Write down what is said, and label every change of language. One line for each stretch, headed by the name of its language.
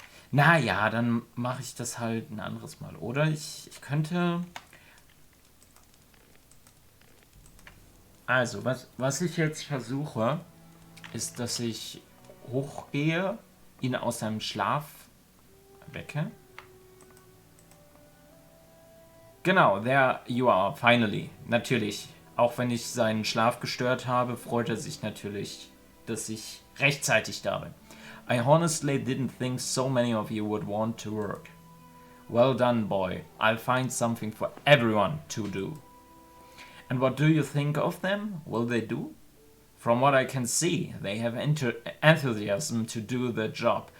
German: Naja, dann mache ich das halt ein anderes Mal. Oder ich könnte... Also, was ich jetzt versuche, ist, dass ich hochgehe, ihn aus seinem Schlaf wecke. Genau,
English: there you are, finally.
German: Natürlich. Auch wenn ich seinen Schlaf gestört habe, freut er sich natürlich, dass ich rechtzeitig da bin.
English: I honestly didn't think so many of you would want to work. Well done, boy. I'll find something for everyone to do. And what do you think of them? Will they do? From what I can see, they have enthusiasm to do the job.